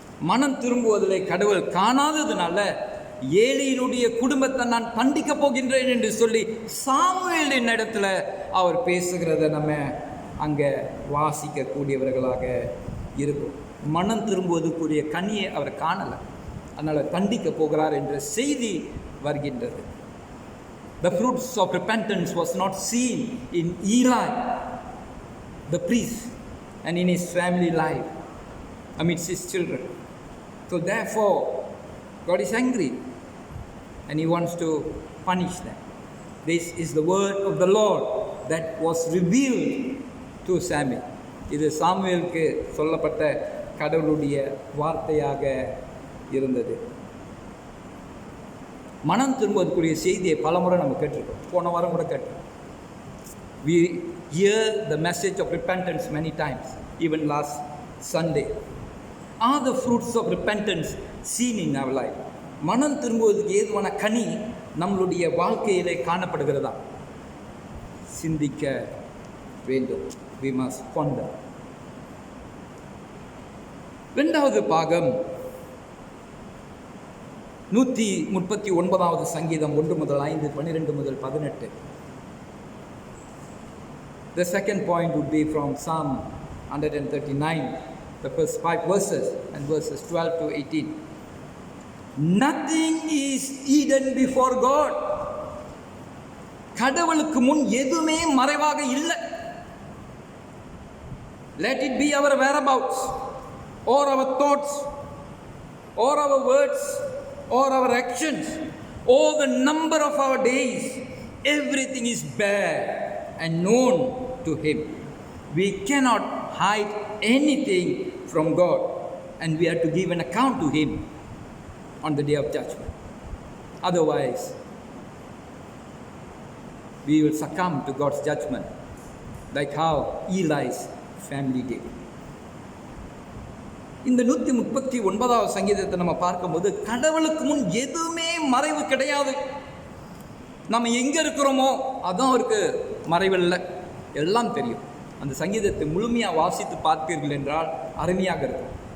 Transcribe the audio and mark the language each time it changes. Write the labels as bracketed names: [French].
[Tamil] மனம் திரும்புவதிலே கடவுள் காணாததுனால ஏலியினுடைய குடும்பத்தை நான் தண்டிக்க போகின்றேன் என்று சொல்லி சாமுவேலின் இடத்துல அவர் பேசுகிறத நம்ம அங்கே வாசிக்கக்கூடியவர்களாக இருக்கும். மனம் திரும்புவதற்குரிய கனியை அவர் காணலை, அதனால் தண்டிக்க போகிறார் என்ற செய்தி வருகின்றது. [English] The fruits of repentance was not seen in Eli, the priest, and in his family life, amidst his children. So therefore, God is angry and He wants to punish them. This is the word of the Lord that was revealed to Samuel. [Tamil] இது சாமுவேலுக்கு சொல்லப்பட்ட கடவுளுடைய வார்த்தையாக இருந்தது. மனம் திரும்புவதற்குரிய செய்தியை பலமுறை நம்ம கேட்டிருக்கோம். போன வாரம் கூட கேட்டிருக்கோம். [English] We hear the message of repentance many times, even last Sunday. Are the fruits of repentance seen in our life? [Tamil] மனம் திரும்புவதற்கு ஏதுவான கனி நம்மளுடைய வாழ்க்கையிலே காணப்படுகிறதா? சிந்திக்க வேண்டும். [English] We must ponder. [Tamil] இரண்டாவது பாகம் 139வது சங்கீதம் 1 முதல் 5, 12 முதல் 18. [English] The second point would be from Psalm 139, the first 5 verses and verses 12 to 18. Nothing is hidden before God. [Tamil] கடவுளுக்கு முன் எதுவுமே மறைவாக இல்லை. [English] Let it be our whereabouts or our thoughts or our words or our actions or the number of our days, everything is bare and known to Him. We cannot hide anything from God, and we have to give an account to Him on the day of judgment. Otherwise, we will succumb to God's judgment, like how Eli's family did. [Tamil] இந்த 139வது சங்கீதத்தை நம்ம பார்க்கும்போது கடவுளுக்கு முன் எதுவுமே மறைவு கிடையாது. நம்ம எங்கே இருக்கிறோமோ அதுவும் அவருக்கு மறைவில்லை, எல்லாம் தெரியும். அந்த சங்கீதத்தை முழுமையாக வாசித்து பார்த்தீர்கள் என்றால் அருமையாக இருக்கும்.